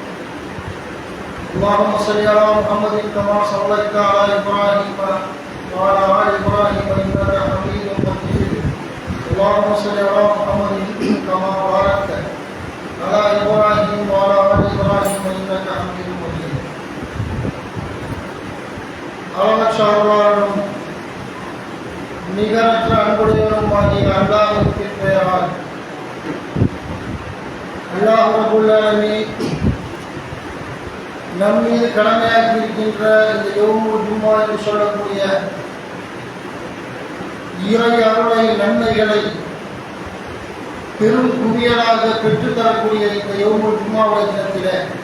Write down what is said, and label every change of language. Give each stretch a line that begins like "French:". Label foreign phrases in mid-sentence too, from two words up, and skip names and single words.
Arabic: اللهم صل على محمد كما صليت على ابراهيم وعلى ال ابراهيم انك حميد مجيد اللهم صل على محمد كما باركت على ابراهيم وعلى ال ابراهيم انك حميد مجيد
Tamil: அளவற்றாரும் நிகரற்ற அன்புடையவருமாகிய அல்லாஹ்வுக்கு பெயரால்
Arabic: الله رب العالمين
Tamil: நம் மீது கடமையாக்கி இருக்கின்ற இந்த
Arabic: يوم الجمعة
Tamil: என்று சொல்லக்கூடிய இறை அருளை நன்மைகளை பெரும் குவியலாக பெற்றுத்தரக்கூடிய இந்த
Arabic: يوم الجمعة
Tamil: தினத்திலே